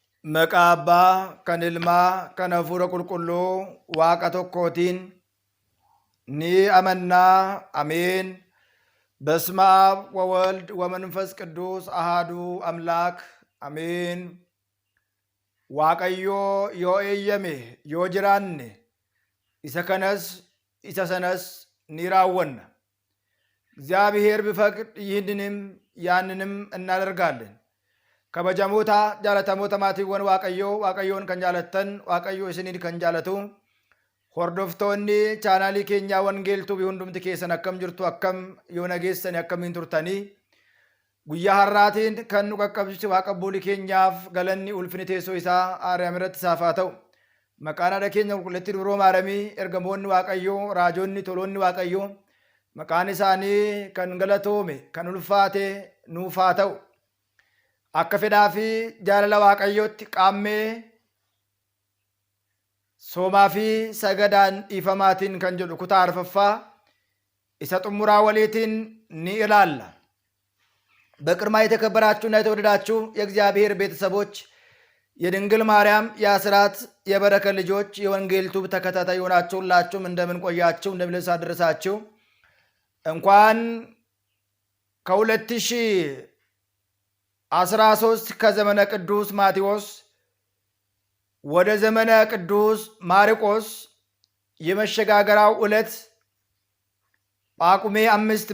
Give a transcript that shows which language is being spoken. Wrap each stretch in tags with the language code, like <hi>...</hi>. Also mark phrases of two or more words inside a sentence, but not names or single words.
<om>Maqaa Abbaa, kan Ilmaa, kan Hafuura Qulqulluu, Waaqa tokkootiin ni amannaa።</om> <am>አሜን። በስመ አብ ወወልድ ወመንፈስ ቅዱስ አሃዱ አምላክ አሜን።</am> <om>ዋቀዮ yoo eeyyame yoo jiraanne isa kanas isa sanas ni raawwanna።</om> <am>እግዚአብሔር ቢፈቅድ ይህንንም ያንንም እናደርጋለን።</am> <om>kabajamoota jaallatamoota maatiiwan waaqayyoon kan jaalattan waaqayyo isiniin kan jaalatu hordoftoonni chaanaalii keenyaa wangeeltuu hundumti keessan akkam jirtu, akkam yoo nageessani akkamiin turtanii guyyaa har'aatiin kan nu qaqqabsiise waaqa abbootii keenyaaf galanni ulfini teessoo isaa aariyaam irratti isaaf haa ta'u. Maqaan haadha keenya qulqulleettii dubroo maaramii ergamoonni waaqayyoo raajonni toloonni waaqayyoo maqaan isaanii kan galatoome kan ulfaate nuuf haa ta'u. Akka fedhaa fi jaalala waaqayyootti qaammee soomaa fi sagadaan dhiifamaatiin kan jedhu kutaa arfaffaa isa xumuraa waliitiin ni ilaalla።</om> <am>በቅድማ የተከበራችሁና የተወደዳችሁ የእግዚአብሔር ቤተሰቦች የድንግል ማርያም የአስራት የበረከት ልጆች የወንጌል ቱብ ተከታታይ የሆናችሁ ሁላችሁም እንደምን ቆያችሁ? እንደምን አደረሳችሁ? እንኳን ከ2013 ከዘመነ ቅዱስ ማቴዎስ ወደ ዘመነ ቅዱስ ማርቆስ የመሸጋገሪያው ዕለት ጳጉሜ 5</am>